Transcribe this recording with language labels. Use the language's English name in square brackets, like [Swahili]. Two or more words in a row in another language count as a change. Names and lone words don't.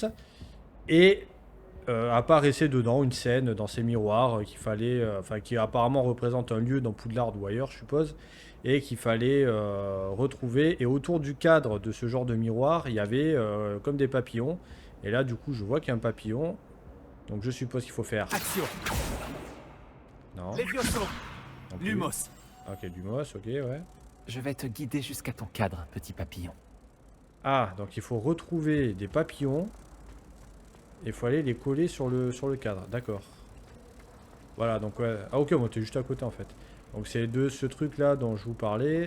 [French] Et apparaissait dedans une scène dans ces miroirs qu'il fallait... Enfin, qui apparemment représente un lieu dans Poudlard ou ailleurs, je suppose. Et qu'il fallait retrouver. Et autour du cadre de ce genre de miroir, il y avait comme des papillons. Et là, du coup, je vois qu'il y a un papillon. Donc, je suppose qu'il faut faire... Action. Non. Levioso. Non plus. Lumos. Ok, Lumos, ok, ouais. Je vais te guider jusqu'à ton cadre, petit papillon. Ah, donc il faut retrouver des papillons. Et il faut aller les coller sur le cadre, d'accord. Voilà, donc ouais. Ah ok, moi t'es juste à côté en fait. Donc c'est de ce truc là dont je vous parlais.